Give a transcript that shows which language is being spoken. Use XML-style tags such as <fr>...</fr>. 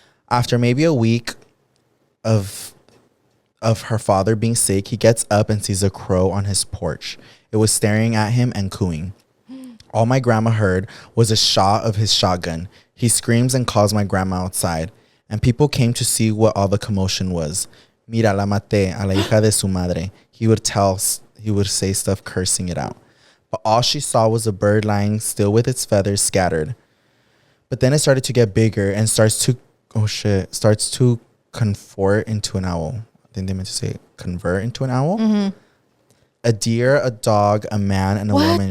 <en>After maybe a week of her father being sick, he gets up and sees a crow on his porch. It was staring at him and cooing. All my grandma heard was a shot of his shotgun. He screams and calls my grandma outside, and people came to see what all the commotion was.</en> <es>Mira, la maté a la hija de su madre.</es> <en>He would say stuff cursing it out. But all she saw was a bird lying still with its feathers scattered. But then it started to get bigger and starts to convert into an owl. I think they meant to say convert into an owl. Mm-hmm. A deer, a dog, a man, and a woman.</en>